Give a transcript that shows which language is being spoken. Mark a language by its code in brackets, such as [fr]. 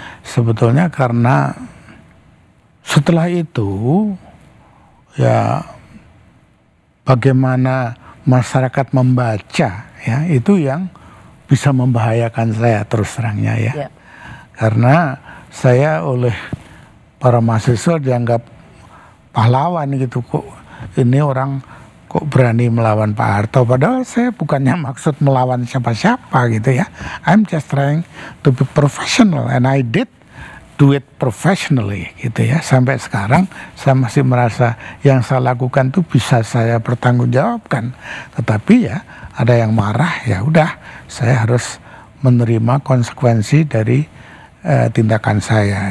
[id] Sebetulnya karena setelah itu ya bagaimana masyarakat membaca ya itu yang bisa membahayakan saya terus terangnya ya. Karena saya oleh para mahasiswa dianggap pahlawan gitu, kok ini orang kok berani melawan Pak Harto, padahal saya bukannya maksud melawan siapa-siapa gitu ya. [en] I'm just trying to be professional and I did do it professionally [id] gitu ya. Sampai sekarang saya masih merasa yang saya lakukan tuh bisa saya pertanggungjawabkan. Tetapi ya ada yang marah, ya udah saya harus menerima konsekuensi dari tindakan saya.